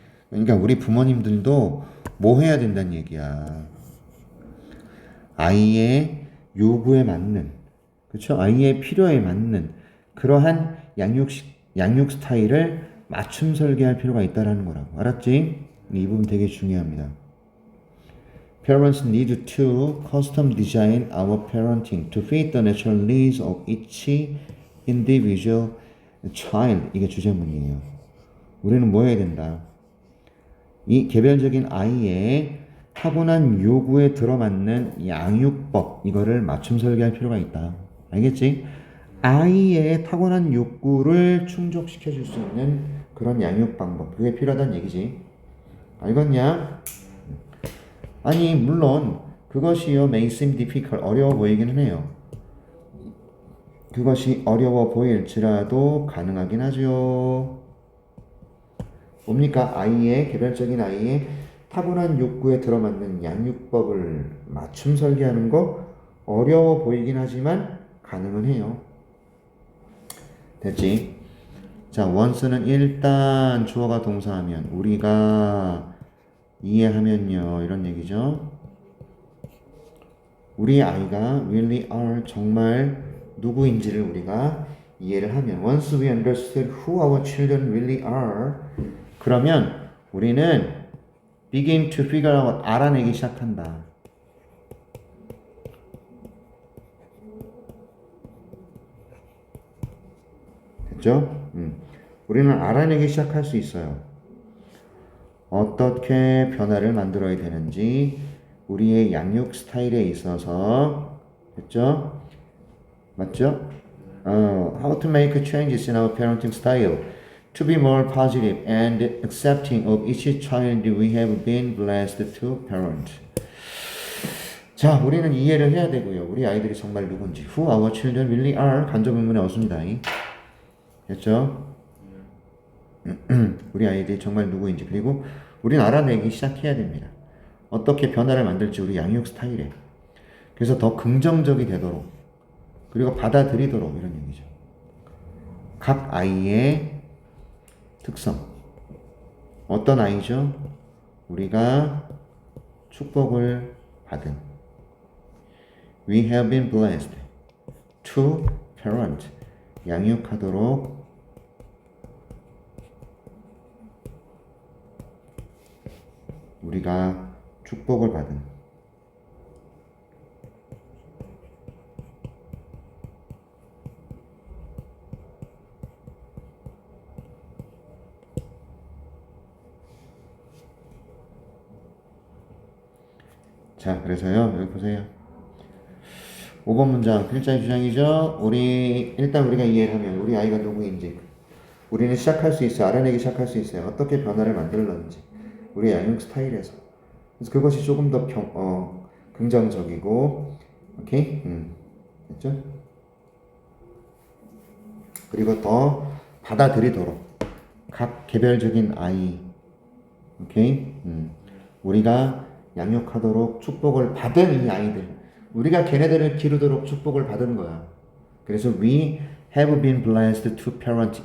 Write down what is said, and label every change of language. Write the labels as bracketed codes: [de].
[ko] 그러니까 우리 부모님들도 뭐 해야 된다는 얘기야. 아이의 요구에 맞는, 그렇죠? 아이의 필요에 맞는 그러한 양육 스타일을 맞춤 설계할 필요가 있다라는 거라고. 알았지? 이 부분 되게 중요합니다. [en] Parents need to custom design our parenting to fit the natural needs of each individual child. [ko] 이게 주제문이에요. 우리는 뭐 해야 된다? 이 개별적인 아이의 타고난 요구에 들어맞는 양육법 이거를 맞춤 설계할 필요가 있다. 알겠지? 아이의 타고난 욕구를 충족시켜 줄 수 있는 그런 양육 방법 그게 필요하다는 얘기지. 알겠냐? 아니 물론 그것이요 [en] may seem difficult [ko] 어려워 보이기는 해요. 그것이 어려워 보일지라도 가능하긴 하죠. 뭡니까? 아이의 개별적인 아이의 타고난 욕구에 들어맞는 양육법을 맞춤 설계하는 거 어려워 보이긴 하지만 가능은 해요. 됐지? 자, once는 일단 주어가 동사하면 우리가 이해하면요 이런 얘기죠. 우리 아이가 [en] really are [ko] 정말 누구인지를 우리가 이해를 하면 [en] once we understood who our children really are [ko] 그러면 우리는 [en] begin to figure out [ko] 알아내기 시작한다. 됐죠? 우리는 알아내기 시작할 수 있어요. 어떻게 변화를 만들어야 되는지 우리의 양육 스타일에 있어서 됐죠? 맞죠? [en] How to make changes in our parenting style to be more positive and accepting of each child we have been blessed to parent. [ko] 자, 우리는 이해를 해야 되고요. 우리 아이들이 정말 누군지 [en] who our children really are [ko] 간접 의문의 어순이다. 됐죠? 우리 아이들이 정말 누구인지 그리고 우리는 알아내기 시작해야 됩니다. 어떻게 변화를 만들지 우리 양육 스타일에 그래서 더 긍정적이 되도록 그리고 받아들이도록 이런 얘기죠. 각 아이의 특성. 어떤 아이죠? 우리가 축복을 받은. [en] We have been blessed to parent. [ko] 양육하도록 우리가 축복을 받은. 자, 그래서요, 여기 보세요. 5번 문장, 필자의 주장이죠. 일단 우리가 이해를 하면, 우리 아이가 누구인지, 우리는 시작할 수 있어요. 알아내기 시작할 수 있어요. 어떻게 변화를 만들었는지, 우리 양육 스타일에서. 그래서 그것이 조금 더 긍정적이고, 오케이? 됐죠? 그리고 더 받아들이도록, 각 개별적인 아이, 오케이? 우리가 양육하도록 축복을 받은 이 아이들, 우리가 걔네들을 기르도록 축복을 받은 거야. 그래서 [en] we have been blessed to parent.